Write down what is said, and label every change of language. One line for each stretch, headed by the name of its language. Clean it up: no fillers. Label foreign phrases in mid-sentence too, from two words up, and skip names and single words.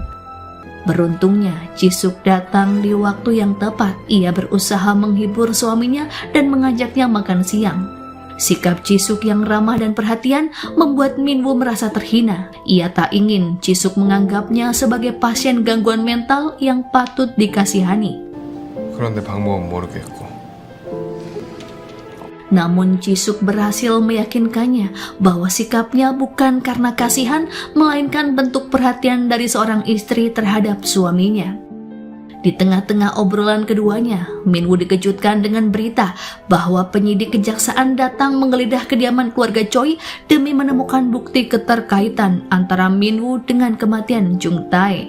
Indonesian: Beruntungnya, Jisuk datang di waktu yang tepat. Ia berusaha menghibur suaminya dan mengajaknya makan siang. Sikap Jisuk yang ramah dan perhatian membuat Minwoo merasa terhina. Ia tak ingin Jisuk menganggapnya sebagai pasien gangguan mental yang patut dikasihani.
Korean: 그런데 방법은 모르겠고.
Indonesian: Namun Jisuk berhasil meyakinkannya bahwa sikapnya bukan karena kasihan, melainkan bentuk perhatian dari seorang istri terhadap suaminya. Di tengah-tengah obrolan keduanya, Minwoo dikejutkan dengan berita bahwa penyidik kejaksaan datang menggeledah kediaman keluarga Choi demi menemukan bukti keterkaitan antara Minwoo dengan kematian Jung Tae.